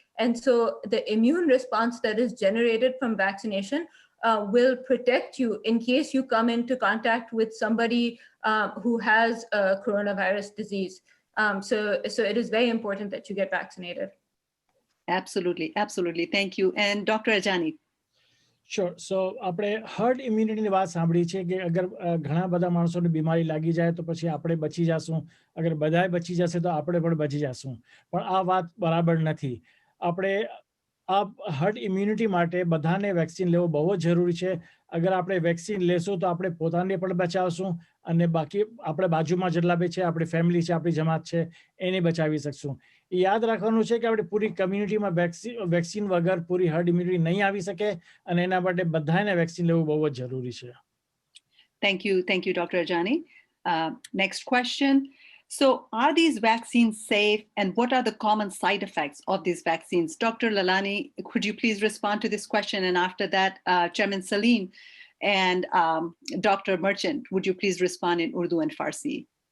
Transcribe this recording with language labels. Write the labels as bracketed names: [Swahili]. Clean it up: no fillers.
[English] And so the immune response that is generated from vaccination will protect you in case you come into contact with somebody who has a coronavirus disease. So it is very important that you get vaccinated. Absolutely. Thank you. And Dr. Ajani. Sure. [Gujarati] So આપણે hard ઇમ્યુનિટીની વાત સાંભળી છે કે અગર ઘણા બધા માણસોને બીમારી લાગી જાય તો પછી આપણે બચી જાશું, અગર બધાએ બચી જશે તો આપણે પણ બચી જાશું, પણ આ વાત બરાબર નથી. આપણે આ હર્ડ ઇમ્યુનિટી માટે બધાને વેક્સિન લેવો બહુ જ જરૂરી છે. અગર આપણે વેક્સિન લેશું તો આપણે પોતાને પણ બચાવશું અને બાકી આપણે બાજુમાં જેટલા બી છે, આપણી ફેમિલી છે, આપણી જમાત છે, એને બચાવી શકશું. એ યાદ રાખવાનું છે કે આપણે પૂરી કમ્યુનિટીમાં વેક્સિન વગર પૂરી હર્ડ ઇમ્યુનિટી નહીં આવી શકે અને એના માટે બધાને વેક્સિન લેવું બહુ જ જરૂરી છે. [English] Thank you, Dr. Ajani. Next question. So are these vaccines safe, and what are the common side effects of these vaccines? Dr. Lalani, could you please respond to this question? And after that, Chairman Salim, And Dr. Merchant, would you please respond in Urdu and Farsi?